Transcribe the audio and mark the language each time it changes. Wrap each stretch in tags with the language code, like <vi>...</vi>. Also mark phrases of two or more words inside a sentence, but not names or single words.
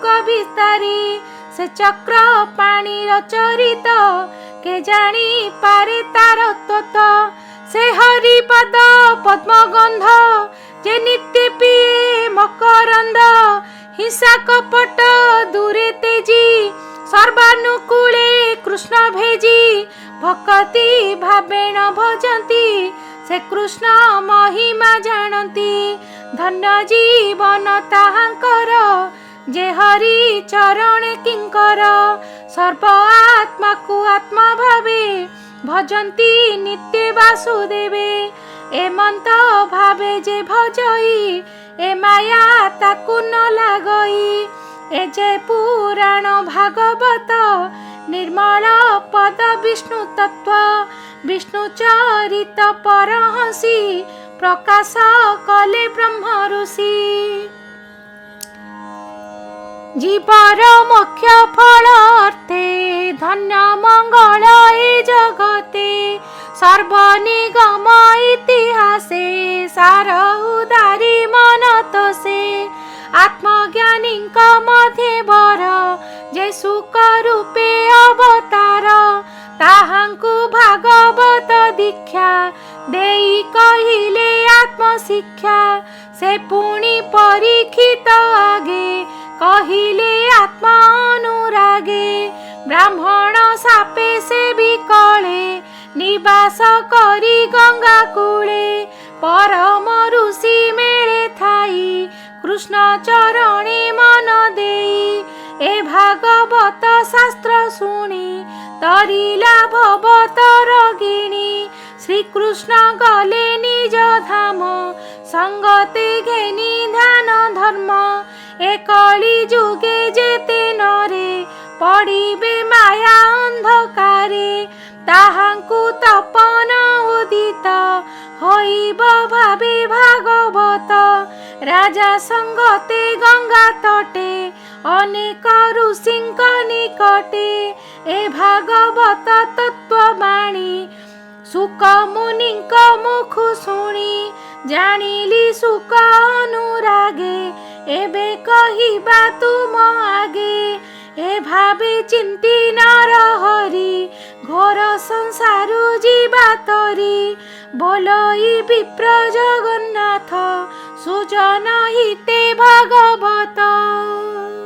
<or>ବିସ୍ତାରି ସେ ଚକ୍ର ପାଣିର ଚରିତ କେ ଜାଣି ପାରେ ତାର ତତ୍ତ୍ୱ ସେ ହରିପଦ ପଦ୍ମଗନ୍ଧ ଯେ ନିତ୍ୟ ପିଏ ମକରନ୍ଦ ହିଂସା କପଟ ଦୂରେ ତେଜି ସର୍ବାନୁକୂଳେ କୃଷ୍ଣ ଭେଜି ଭକ୍ତି ଭାବେଣ ଭଜନ୍ତି ସେ କୃଷ୍ଣ ମହିମା ଜାଣନ୍ତି ଧନ୍ୟ ଜୀବନ ତାହାଙ୍କର ଯେ ହରି ଚରଣ କିଙ୍କର ସର୍ବ ଆତ୍ମା କୋ ଆତ୍ମା ଭାବେ ଭଜନ୍ତି ନିତ୍ୟ ବାସୁଦେବେ ଏମନ୍ତ ଭାବେ ଯେ ଭଜଇ ଏ ମାୟା ତାକୁ ନ ଲାଗଇ ଏ ଯେ ପୁରାଣ ଭାଗବତ ନିର୍ମଳ ପଦ ବିଷ୍ଣୁ ତତ୍ତ୍ୱ ବିଷ୍ଣୁ ଚରିତ ପରହଂସୀ ପ୍ରକାଶ କଲେ ବ୍ରହ୍ମ ଋଷି ଜୀବର ମୁଖ୍ୟ ଫଳ ଅର୍ଥେ ଧନ୍ୟ ମଙ୍ଗଳ ଏ ଜଗତେ ସର୍ବନିଗମ ଇତିହାସେ ସାର ଉଦାରି ମନତସେ ଆତ୍ମଜ୍ଞାନୀ ମଧ୍ୟ ବର ଯେ ସୁଖ ରୂପେ ଅବତାର ତାହାଙ୍କୁ ଭାଗବତ ଦୀକ୍ଷା ଦେଇ କହିଲେ ଆତ୍ମଶିକ୍ଷା ସେ ପୁଣି ପରୀକ୍ଷିତ ଆଗେ କହିଲେ ଆତ୍ମା ଅନୁରାଗେ ବ୍ରାହ୍ମଣ ସାପେ ସେ ବିକଳେ ନିବାସ କରି ଗଙ୍ଗା କୂଳେ ପରମ ଋଷି ମେରେ ଥାଇ କୃଷ୍ଣ ଚରଣେ ମନ ଦେଇ ଏ ଭାଗବତ ଶାସ୍ତ୍ର ଶୁଣି ତରିଲା ଭବତର ଗିଣି ଶ୍ରୀକୃଷ୍ଣ ଗଲେ ନିଜ ଧାମ ସଙ୍ଗତେ ଘେନି ଧ୍ୟାନ ଧର୍ମ ଏ କଳି ଯୁଗେ ଯେତେ ନରେ ପଡ଼ିବେ ମାୟା ଅନ୍ଧକାରେ ତାହାଙ୍କୁ ତପନ ଉଦିତ ହୋଇବ ଭାବେ ଭାଗବତ ରାଜା ସଙ୍ଗତେ ଗଙ୍ଗା ତଟେ ଅନେକ ଋଷିଙ୍କ ନିକଟେ ଏ ଭାଗବତ ତତ୍ତ୍ୱବାଣୀ ସୁଖ ମୁନିଙ୍କ ମୁଖୁ ଶୁଣି ଜାଣିଲି ସୁଖ ଅନୁରାଗେ ଏବେ କହିବା ତୁମ ଆଗେ ଏ ଭାବେ ଚିନ୍ତି ନର ହରି ଘୋର ସଂସାରୁ ଜୀବା ତରି ବୋଲଇ ବିପ୍ର ଜଗନ୍ନାଥ ସୁଜନ ହିତେ ଭାଗବତ।</or>